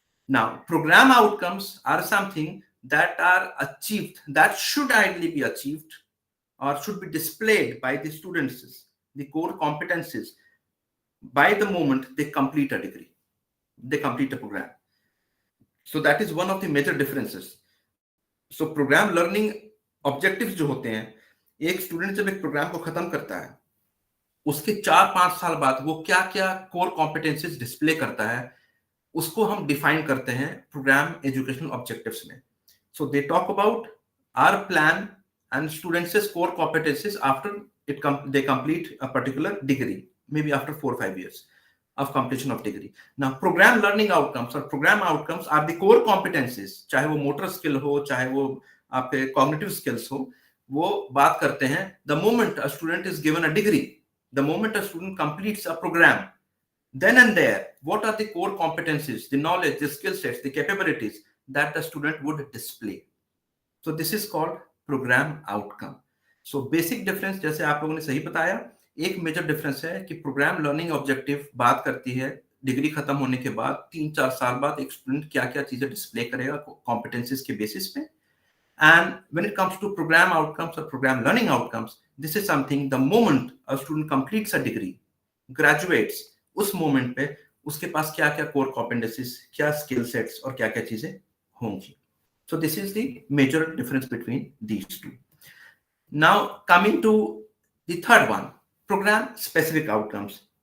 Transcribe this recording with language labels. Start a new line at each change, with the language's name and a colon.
English: Now, program outcomes are something that are achieved, that should ideally be achieved or should be displayed by the students, the core competencies, by the moment they complete a degree, they complete a program. So that is one of the major differences.
Hindi: So program learning objectives जो होते हैं, एक student जब एक programme को खत्म करता है, उसके 4-5 साल बाद वो क्या क्या कोर कॉम्पिटेंसीज डिस्प्ले करता है, उसको हम डिफाइन करते हैं प्रोग्राम एजुकेशनल ऑब्जेक्टिव्स में. सो दे talk about our plan and students core competencies after
English: they complete a particular degree, maybe after 4 or 5 years of completion of degree. Now, program learning outcomes or program outcomes are the core competencies,
Hindi: चाहे वो motor skill हो, चाहे वो आपके cognitive skills हो, वो बात करते हैं
English: the moment a student is given a degree, the moment a student completes a program, then and there, what are the core competencies, the knowledge, the skill sets, the capabilities that the student would display. So this is called program outcome.
Hindi: So basic difference, जैसे आप लोगों ने सही बताया, एक major difference है कि programme learning objective बात करती है डिग्री खत्म होने के बाद 3-4 साल बाद एक स्टूडेंट क्या क्या चीजें डिस्प्ले करेगा कॉम्पिटेंसीज के बेसिस पे.
English: And when it comes to program outcomes or program learning outcomes, this is something the moment a student completes a degree, graduates,
Hindi: उस मोमेंट पे उसके पास क्या क्या कोर कॉम्पिटेंसीज, क्या स्किल सेट्स और क्या क्या चीजें होंगी.
English: So this is the major difference between these two. Now coming to the third one, program specific outcomes.